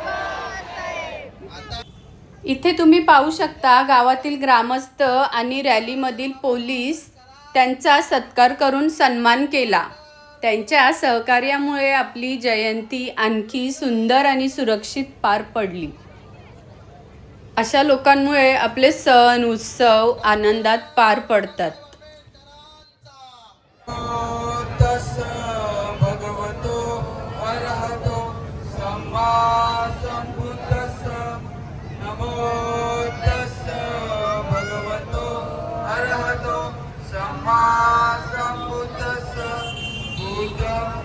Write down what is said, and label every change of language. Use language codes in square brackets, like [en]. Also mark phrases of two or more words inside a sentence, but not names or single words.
[mr] इथे तुम्ही पाहू शकता गावातील ग्रामस्थ आणि रॅलीमधील पोलीस त्यांचा सत्कार करून सन्मान केला. त्यांच्या सहकार्यामुळे आपली जयंती आणखी सुंदर आणि सुरक्षित पार पडली. अशा लोकांमुळे आपले सण उत्सव आनंदात पार पडतात. [pi] तस्स भगवतो अरहतो सम्मा संबुद्धस्स नमो तस्स भगवतो अरहतो सम्मा संबुद्धस्स बुद्धं